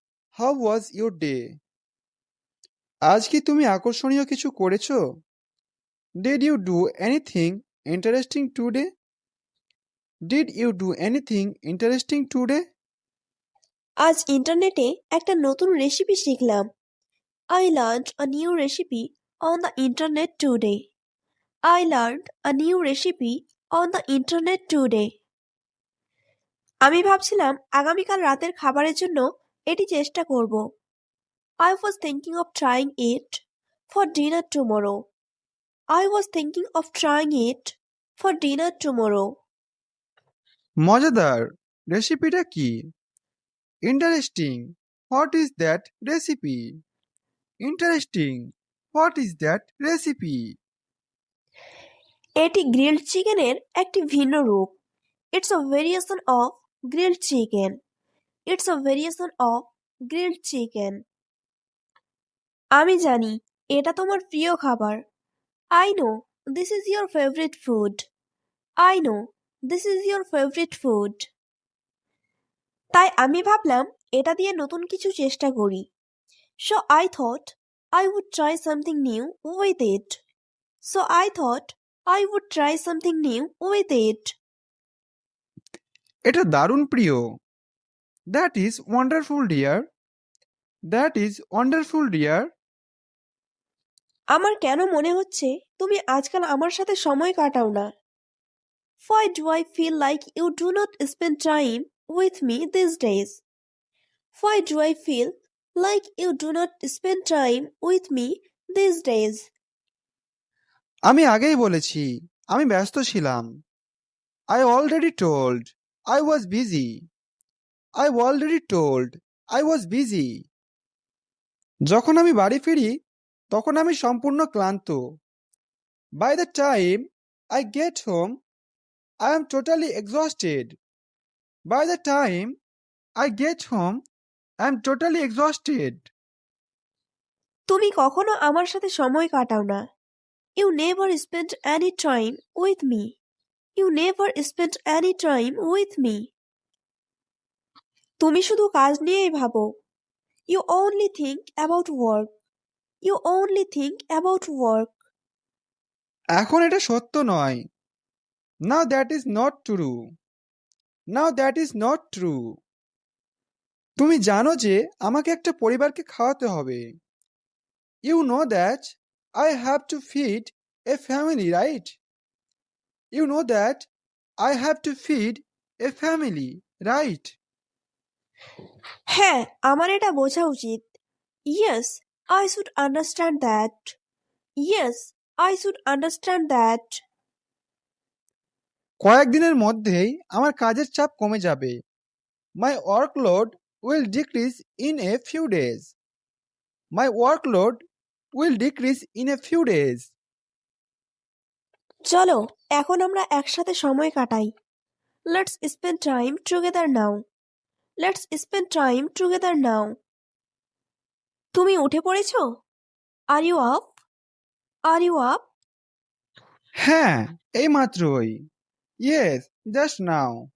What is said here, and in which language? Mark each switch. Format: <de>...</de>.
<en>How was your day?</en> <bn>আজ কি তুমি আকর্ষণীয় কিছু করেছো?</bn> <en>Did you do anything interesting today? Did you do anything interesting today?</en> <bn>আজ ইন্টারনেটে একটা নতুন রেসিপি শিখলাম।</bn> <en>I learned a new recipe on the internet today. I learned a new recipe on the internet today.</en> <bn>আমি ভাবছিলাম আগামীকাল রাতের খাবারের জন্য এটি চেষ্টা করব।</bn> <en>I was thinking of trying it for dinner tomorrow. I was thinking of trying it for dinner tomorrow.</en> <bn>মজাদার। রেসিপিটা কি? Interesting.</bn> <en>What is that recipe? Interesting. What is that recipe?</en> <bn>এটি গ্রিলড চিকেনের একটি ভিন্ন রূপ।</bn> <en>It's a variation of grilled chicken. It's a variation of grilled chicken.</en> <bn>আমি জানি এটা তোমার প্রিয় খাবার।</bn> <en>I know this is your favorite food. I know this is your favorite food.</en> <bn>তাই আমি ভাবলাম এটা দিয়ে নতুন কিছু চেষ্টা করি।</bn> <en>So I thought I would try something new with it. So I thought I would try something new with it.</en> <bn>এটা দারুণ প্রিয়।</bn> <en>That is wonderful dear. That is wonderful dear.</en> <bn>আমার কেন মনে হচ্ছে তুমি আজকাল আমার সাথে সময় কাটাও না?</bn> <en>Why do I feel like you do not spend time with me these days? Why do I feel like you do not spend time with me these days?</en> <bn>আমি আগেই বলেছি, আমি ব্যস্ত ছিলাম।</bn> <en>I already told I was busy. I already told I was busy.</en> <bn>যখন আমি বাড়ি ফিরি তখন আমি সম্পূর্ণ ক্লান্ত।</bn> <en>By the time I get home I am totally exhausted. By the time I get home I am totally exhausted.</en> <bn>তুমি কখনো আমার সাথে সময় কাটাও না।</bn> <en>You never spend any time with me. You never spend any time with me.</en> <bn>তুমি শুধু কাজ নিয়েই ভাবো।</bn> <en>You only think about work. You only think about work.</en> <bn>এখন এটা সত্য নয়।</bn> <en>Now that is not true. Now that is not true.</en> <bn>তুমি জানো যে আমাকে একটা পরিবারকে খাওয়াতে হবে।</bn> <en>You know that I have to feed a family, right? You know that I have to feed a family, right?</en> <bn>হ্যাঁ, আমার এটা বোঝা উচিত।</bn> <en>Yes, I should understand that. Yes, I should understand that.</en> <bn>কয়েকদিনের মধ্যেই আমার কাজের চাপ কমে যাবে।</bn> <en>My workload will decrease in a few days. My workload will decrease in a few days.</en> <bn>চলো এখন আমরা একসাথে সময় কাটাই।</bn> <en>Let's spend time together now. Let's spend time together now.</en> <bn>তুমি উঠে পড়েছো?</bn> <en>Are you up? Are you up?</en> <bn>হ্যাঁ, এই মাত্রই।</bn> <en>Yes, just now.</en>